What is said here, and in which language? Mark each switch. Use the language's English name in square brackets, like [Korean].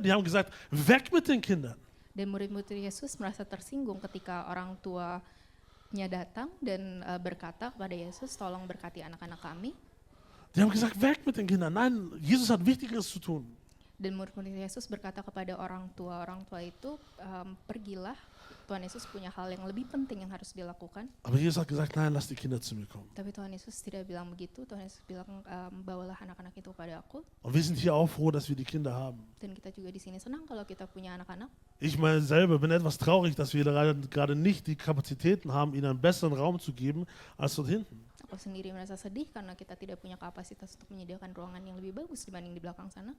[German] Die haben gesagt, weg mit den Kindern. [Indonesian] Dan murid-murid Yesus merasa tersinggung ketika orang tuanya datang dan berkata kepada Yesus, tolong berkati anak-anak kami. [German] Die haben gesagt, weg mit den Kindern. Nein, Jesus hat Wichtigeres zu tun. [Indonesian] Dan murid-murid Yesus berkata kepada orang tua itu, pergilah, Tuhan Yesus punya hal yang lebih penting yang harus dilakukan. [German] Aber Jesus hat gesagt, nein, lass die Kinder zu mir kommen. [Indonesian] Tapi Tuhan Yesus tidak bilang begitu, Tuhan Yesus bilang, bawalah anak-anak itu kepada aku. [German] Und wir sind hier auch froh, dass wir die Kinder haben. [Indonesian] Dan kita juga di sini senang kalau kita punya anak-anak. [German] Ich mal selber bin etwas traurig, dass wir gerade nicht die Kapazitäten haben, ihnen einen besseren Raum zu geben, als dort hinten. [Indonesian] Aku sendiri merasa sedih karena kita tidak punya kapasitas untuk menyediakan ruangan yang lebih bagus dibanding di belakang sana.